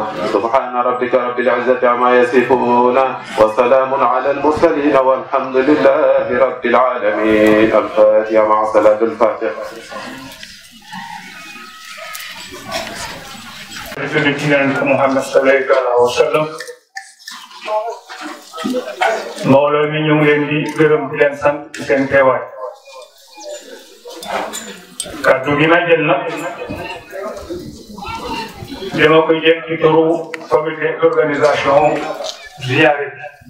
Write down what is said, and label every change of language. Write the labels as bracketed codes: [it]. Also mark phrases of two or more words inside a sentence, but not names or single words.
[ar] سبحان ربك رب العزة عما يصفون وسلام على المرسلين والحمد لله رب العالمين. الفاتحة مع صلاة الفاتحة. [wo] Muhammad [ar] صلى الله عليه وسلم [wo] mbooloo mi ñu ngi leen di gërëm di leen sant ci seen teewaay kàddu gi ma jël nag dama koy jël ci turu [fr] comité d'organisation [wo] ziyaare bi